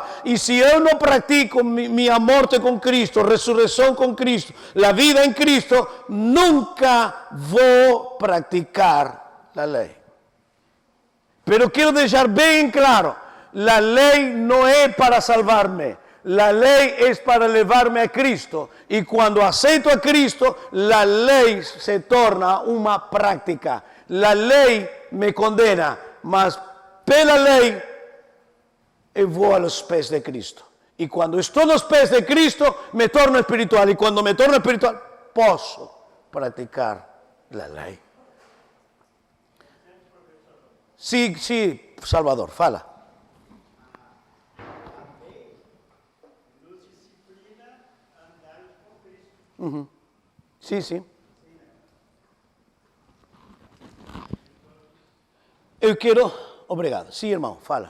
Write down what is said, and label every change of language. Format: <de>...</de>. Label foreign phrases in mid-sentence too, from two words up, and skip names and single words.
<pt>E se eu não pratico minha morte com Cristo, ressurreição com Cristo, a vida em Cristo, nunca vou praticar a lei. Pero quero deixar bem claro, a lei não é para salvar-me.</pt> <es>La ley es para llevarme a Cristo, y cuando acepto a Cristo, la ley se torna una práctica. La ley me condena, mas pela ley eu vou a los pés de Cristo. Y cuando estoy a los pés de Cristo, me torno espiritual, y cuando me torno espiritual, posso practicar la ley. Sí, Salvador,</es> <pt>fala. Sim. Eu quero... Obrigado. Sim, irmão, fala.</pt>